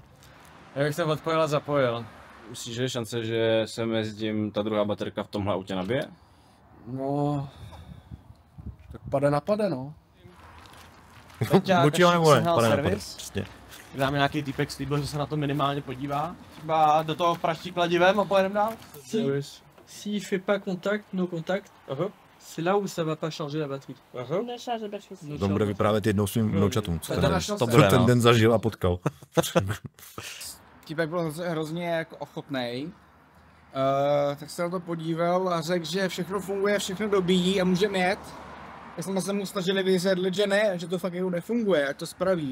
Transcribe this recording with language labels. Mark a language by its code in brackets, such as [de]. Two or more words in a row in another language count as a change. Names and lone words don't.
[cs] Já bych to odpojil a zapojil. Myslíš, že je šance, že se mezi tím ta druhá baterka v tomhle autě nabije? No... Tak pade na pade, no. Buď jo nebo ne, pade na pade, přesně. Dáme nějaký týpek slíbil, že se na to minimálně podívá. Třeba do toho praští kladivem a pojedeme dál. [fr] Si il fait pas contact, [en] no contact, [fr] c'est là où ça va pas charger la batterie. [cs] To bude vyprávět jednou svým vnoučatům, co To ten den zažil a potkal. Týpek byl hrozně jako ochotnej, tak se na to podíval a řekl, že všechno funguje, všechno dobíjí a můžeme jet. Tak jsme se mu snažili vysvětlit, že ne, že to fakt jako nefunguje, ať to spraví.